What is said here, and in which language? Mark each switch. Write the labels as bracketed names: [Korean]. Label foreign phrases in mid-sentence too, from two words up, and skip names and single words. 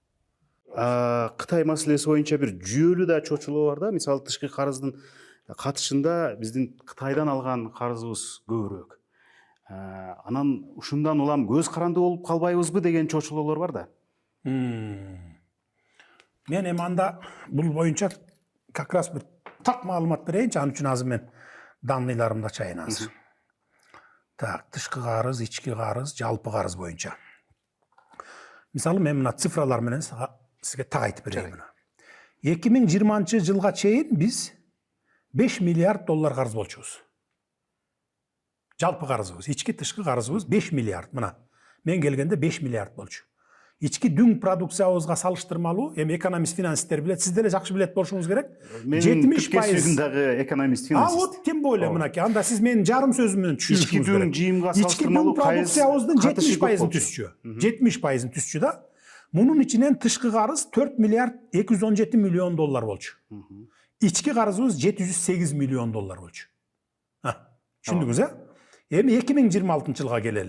[Kyrgyz] Кытай маселеси боюнча бир жүйөлүү да чочулоо бар да. Мисалы тышкы карыздын катышында биздин Кытайдан алган карызыбыз көбүрөөк. Анан ушундан улам көз каранды болуп калбайбызбы деген чочулоолор бар да. Мен эми анда бул боюнча [Russian] как раз [Kyrgyz] бир так маалымат берейинчи, ал үчүн азыр мен данныйларымды ачайын азыр. Так, тышкы карыз, ички карыз, жалпы карыз боюнча. Мисалы мен мына цифралар менен сизге так айтып берейин. 2020-жылга чейин биз $5 миллиард карыз болчубуз. Жалпы карызыбыз, ички тышкы карызыбыз 5 миллиард. Мына мен келгенде 5 миллиард болчу. Ички дүң продукциябызга салыштырмалуу, эми экономист финансисттер билет, сиз деле жакшы билет болушуңуз керек. 70% дагы экономист финансист. [Russian] Вот тем более [Kyrgyz] мынакей, анда сиз менин жарым сөзүм менен түшүнүшүңүз керек. Ички дүң жыйымга салыштырмалуу продукциябыздын 70%-ын түзчү. 70%-ын түзчү да. Мунун ичинен тышкы карыз $4 миллиард 217 миллион болчу. Ички карызыбыз $708 миллион болчу. Түшүндүңүз, Эми 2026-жылга келели.